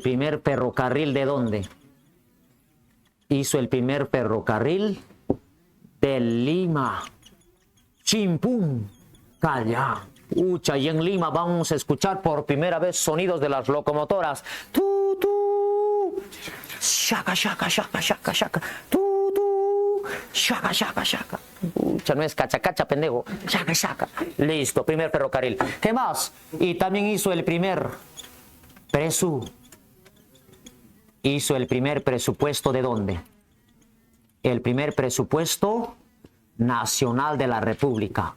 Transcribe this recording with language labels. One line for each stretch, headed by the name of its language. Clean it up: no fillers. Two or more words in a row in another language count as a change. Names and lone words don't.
Spanish: ferrocarril. ¿De dónde? Hizo el primer ferrocarril de Lima. Chimpún, Callao. Ucha, y en Lima vamos a escuchar por primera vez sonidos de las locomotoras. Tu, tu. Shaka, shaka, shaka, shaka, shaka. Tu, tu. Shaka, shaka, shaka. Ucha, no es cacha, cacha, pendejo. Shaka, shaka. Listo, primer ferrocarril. ¿Qué más? Y también hizo el primer presupuesto ¿de dónde? El primer presupuesto nacional de la República.